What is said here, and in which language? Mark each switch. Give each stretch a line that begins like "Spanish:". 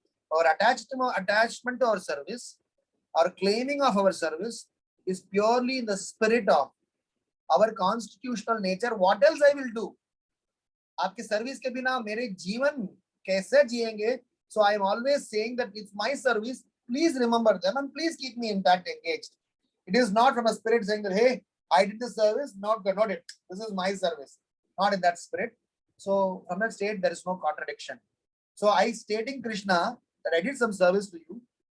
English: Our attachment to our service, our claiming of our service is purely in the spirit of our constitutional nature. What else I will do?
Hindi: आपके service के बिना मेरे जीवन कैसे जिएंगे?
English: So I am always saying that it's my service. Please remember them and please keep me intact, engaged. It is not from a spirit saying that, hey, I did the service, not it. This is my service. Not in that spirit. So from that state, there is no contradiction. So I stating Krishna that I did some service to you.